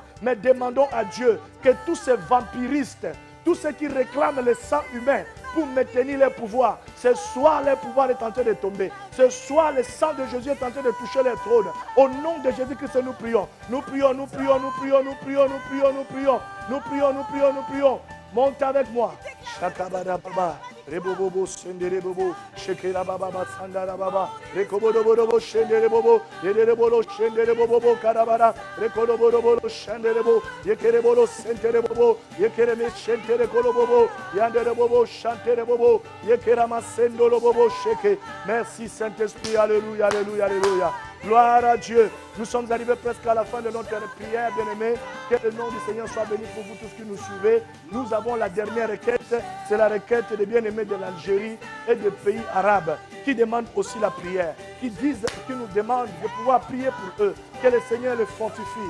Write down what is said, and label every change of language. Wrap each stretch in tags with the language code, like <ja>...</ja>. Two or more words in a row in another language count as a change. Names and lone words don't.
<fr>Mais demandons à Dieu que tous ces vampiristes, tous ceux qui réclament le sang humain pour maintenir leur pouvoir, ce soir leur pouvoir est en train de tomber. Ce soir le sang de Jésus est en train de toucher leur trône. Au nom de Jésus-Christ, nous prions. Nous prions, nous prions, nous prions, nous prions, nous prions, nous prions, nous prions, nous prions, nous prions. Monte avec moi. Rebobobo sendere bobo shekera baba basandara baba rekobodobodo shendere bobo yederebolo shendere bobo karabara rekodobodo shendere bobo yekerebolo sentere bobo yekereme shentere kolobobo yandere bobo chantere bobo yekerama sendolo bobo sheke. Merci Saint-Esprit, alléluia, alléluia, alléluia. Gloire à Dieu. Nous sommes arrivés presque à la fin de notre prière, bien-aimés. Que le nom du Seigneur soit béni pour vous tous qui nous suivez. Nous avons la dernière requête. C'est la requête des bien-aimés de l'Algérie et des pays arabes qui demandent aussi la prière, qui nous demandent de pouvoir prier pour eux, que le Seigneur les fortifie.</fr>